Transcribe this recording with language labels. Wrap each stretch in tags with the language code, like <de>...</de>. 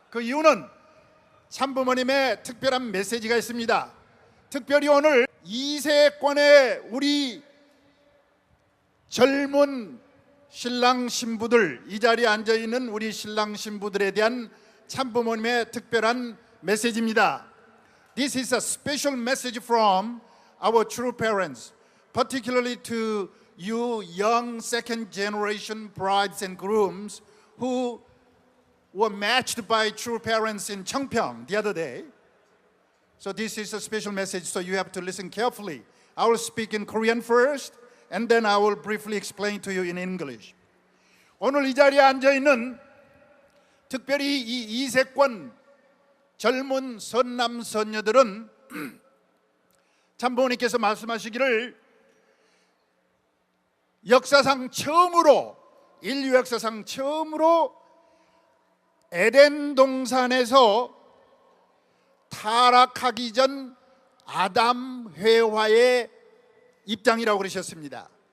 <ko>그 이유는 참부모님의 특별한 메시지가 있습니다. 특별히 오늘 2세권의 우리 젊은 신랑 신부들, 이 자리에 앉아있는 우리 신랑 신부들에 대한 참부모님의 특별한 메시지입니다.</ko> <en>This is a special message from our true parents, particularly to you young second generation brides and grooms who were matched by true parents in Cheongpyeong the other day. So this is a special message, so you have to listen carefully. I will speak in Korean first, and then I will briefly explain to you in English.</en> <ko>오늘 이 자리에 앉아있는 특별히 이 2세권 젊은 선남 선녀들은 참부모님께서 말씀하시기를 역사상 처음으로, 인류 역사상 처음으로 에덴 동산에서 타락하기 전 아담 회화의 입장이라고 그러셨습니다.</ko>